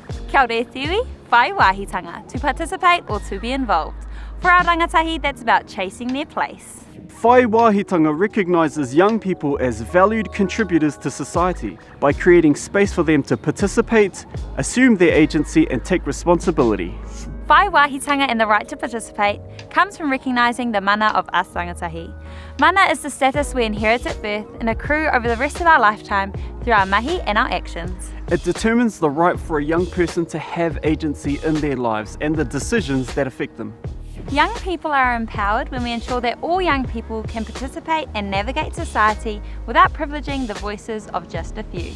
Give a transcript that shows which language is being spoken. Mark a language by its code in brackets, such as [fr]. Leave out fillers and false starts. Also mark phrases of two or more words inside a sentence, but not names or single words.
[mi] Kia ora e tiwi, Whai Wāhitanga, [en] to participate or to be involved. For our rangatahi, that's about chasing their place. Whai Wāhitanga recognises young people as valued contributors to society by creating space for them to participate, assume their agency and take responsibility. Whai Wāhitanga and the right to participate comes from recognising the mana of us rangatahi. Mana is the status we inherit at birth and accrue over the rest of our lifetime through our mahi and our actions. It determines the right for a young person to have agency in their lives and the decisions that affect them. Young people are empowered when we ensure that all young people can participate and navigate society without privileging the voices of just a few.